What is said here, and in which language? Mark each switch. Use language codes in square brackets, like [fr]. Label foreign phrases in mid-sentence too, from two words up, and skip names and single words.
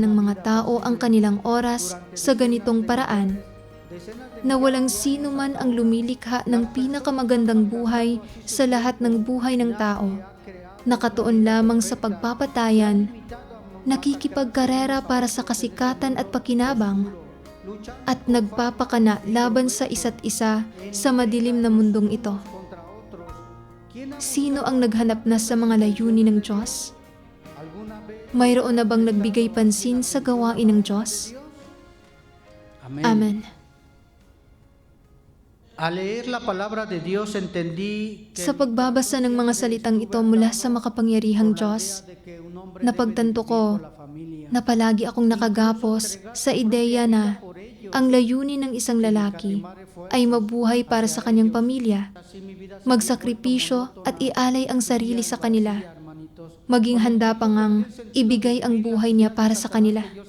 [tl] ng mga tao ang kanilang oras sa ganitong paraan na walang sino man ang lumilikha ng pinakamagandang buhay sa lahat ng buhay ng tao, nakatuon lamang sa pagpapatayan, nakikipagkarera para sa kasikatan at pakinabang, at nagpapakana laban sa isa't isa sa madilim na mundong ito. Sino ang naghanap na sa mga layunin ng Diyos? Mayroon na bang nagbigay pansin sa gawain ng Diyos? Amen. [es] Al leer la palabra de Dios entendí que [tl] Sa pagbabasa ng mga salitang ito mula sa makapangyarihang Diyos, napagtanto ko na palagi akong nakagapos sa ideya na ang layunin ng isang lalaki ay mabuhay para sa kanyang pamilya, magsakripisyo at ialay ang sarili sa kanila, maging handa pa ngang ibigay ang buhay niya para sa kanila.